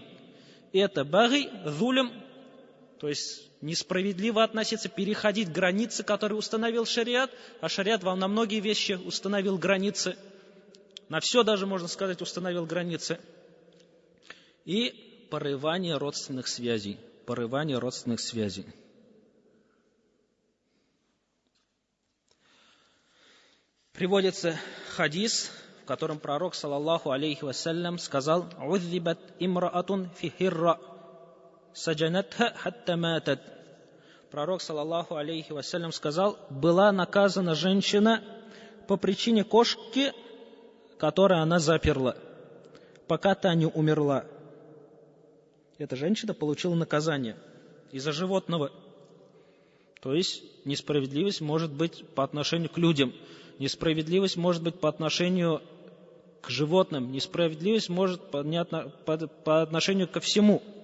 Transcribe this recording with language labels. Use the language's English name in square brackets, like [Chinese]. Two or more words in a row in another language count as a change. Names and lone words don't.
[Russian] Это баги, зулм, то есть несправедливо относиться, переходить границы, которые установил шариат, а шариат вам на многие вещи установил границы, на все даже, можно сказать, установил границы. И порывание родственных связей. порывание родственных связей. Приводится хадис, в котором пророк, [Arabic] صلى الله عليه وسلم, сказал: «عذبت امرأة في هرة سجنتها حتى ماتت». Пророк, صلى الله عليه وسلم, [Russian] сказал: была наказана женщина по причине кошки, которую она заперла, пока та не умерла. Эта женщина получила наказание из-за животного. То есть несправедливость может быть по отношению к людям, несправедливость может быть по отношению к животным, несправедливость может по отношению ко всему.